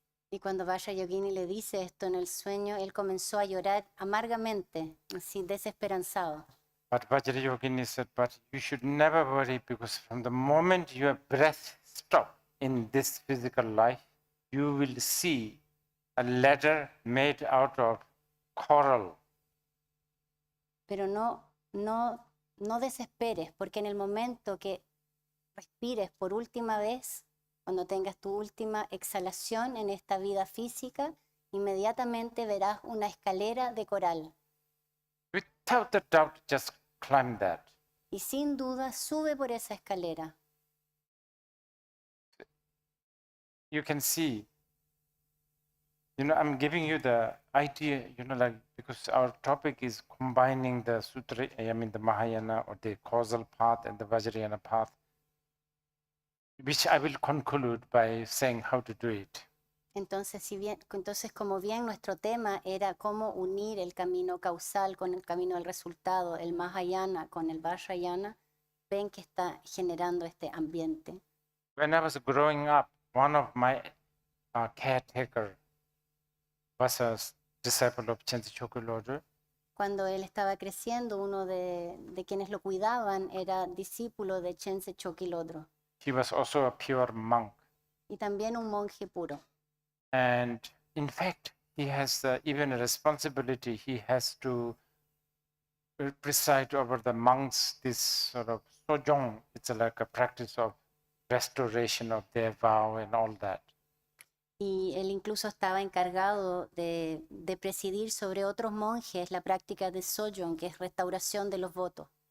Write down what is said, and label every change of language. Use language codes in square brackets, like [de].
[es] Y cuando Vajrayogini le dice esto en el sueño, él comenzó a llorar amargamente, así desesperanzado. [en] But Vajrayogini said, but you should never worry, because from the moment your breath stops in this physical life, you will see a ladder made out of coral. [es] Pero no desesperes, porque en el momento que respires por última vez, cuando tengas tu última exhalación en esta vida física, inmediatamente verás una escalera de coral. [en] Without a doubt, just climb that. [es] Y sin duda sube por esa escalera. [en] You can see, I'm giving you the idea, because our topic is combining the Sutra, the Mahayana or the causal path and the Vajrayana path, which I will conclude by saying how to do it. [es] Entonces, como bien nuestro tema era cómo unir el camino causal con el camino del resultado, el Mahayana con el Vajrayana, ven que está generando este ambiente. [en] When I was growing up, one of my caretaker was a disciple of Chense Chokyi Lodro. [es] Cuando él estaba creciendo, uno de quienes lo cuidaban era discípulo de Chense Chokyi Lodro. [en] He was also a pure monk. [es] Y también un monje puro. [en] And in fact, he has even a responsibility. He has to preside over the monks, this sort of sojong. It's like a practice of restoration of their vow and all that. [es] Y él incluso estaba encargado de presidir sobre otros monjes la práctica de sojong, que es restauración de los votos.